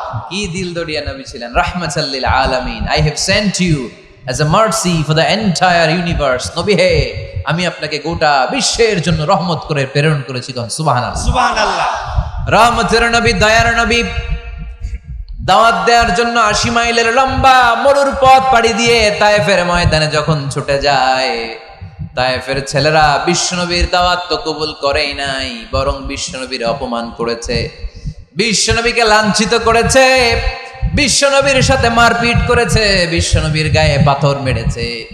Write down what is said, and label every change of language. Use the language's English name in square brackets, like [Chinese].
[Bangla] কি দিল দরিয়া নবী ছিলেন, [Arabic] রাহমাতাল লিল আলামিন। [English] I have sent you as a mercy for the entire universe। [Bangla] নবী হে, আমি আপনাকে গোটা বিশ্বের জন্য রহমত করে প্রেরণ করেছি। সুবহানাল্লাহ। সুবহানাল্লাহ। রহমতের নবী, দয়ার নবী দাওয়াত দেওয়ার জন্য 80 মাইলের লম্বা মরুর পথ পাড়ি দিয়ে তায়েফের ময়দানে যখন ছুটে যায়, তায়েফের ছেলেরা বিশ্বনবীর দাওয়াত তো কবুল করেই নাই, বরং বিশ্বনবীর অপমান করেছে, বিশ্বনবীকে লাঞ্ছিত করেছে, বিশ্বনবীর সাথে মারপিট করেছে, বিশ্বনবীর গায়ে পাথর মেরেছে।